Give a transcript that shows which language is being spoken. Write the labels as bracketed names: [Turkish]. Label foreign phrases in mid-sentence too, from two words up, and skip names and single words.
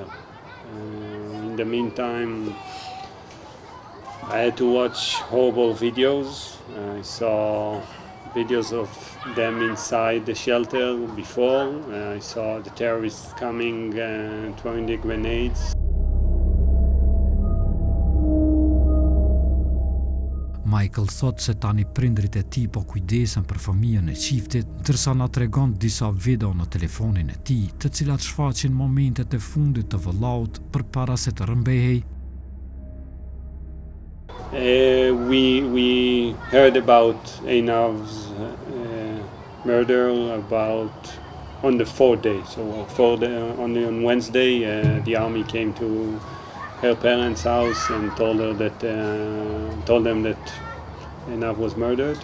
[English] In the meantime, I had to watch horrible videos. I saw videos of them inside the shelter before. I saw the terrorists coming and throwing the grenades. [Albanian] Michael thot se tani prindrit e tij po kujdesen për fëmijën e qiftit, ndërsa na tregon disa video në telefonin e tij, të cilat shfaqin momentet e fundit të vëllaut përpara se të rëmbehej. [English] We heard about Einav's murder on the 4th day. So on Wednesday, the army came to her parents' house and told them that Einav was murdered.